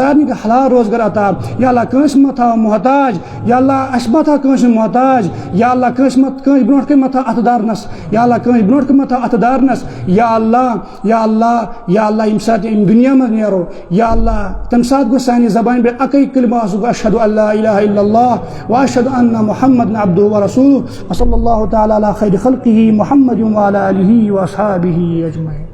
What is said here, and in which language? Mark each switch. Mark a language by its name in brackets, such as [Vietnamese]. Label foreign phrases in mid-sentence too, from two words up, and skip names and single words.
[Kashmiri] سارنٕے کر حلال روزگار عطا یا اللہ کٲنٛسہِ مہ تھاو محتاج یا اللہ اَسہِ مہ تھاو کٲنٛسہِ محتاج یا اللہ کٲنٛسہِ برونٛٹھ کَنۍ مہ تھاو اَتھٕ دارنس یا اللہ کٲنٛسہِ برونٛٹھ کَنۍ مہ تھاو اَتھٕ دارنس یا اللہ ییٚمہِ ساتہٕ اَمہِ دُنیا منٛز نیرو یا اللہ تَمہِ ساتہٕ گوٚژھ سانہِ زبانہِ پٮ۪ٹھ اَکٕے کلمہٕ آسُن [Arabic] اشہدُ ان لا الہ الا اللہ واشہدُ ان محمد عبدہ ورسولہ وصلی اللہ تعالیٰ علی خیر خلقہ محمد وعلی آلہ واصحابہ اجمعین.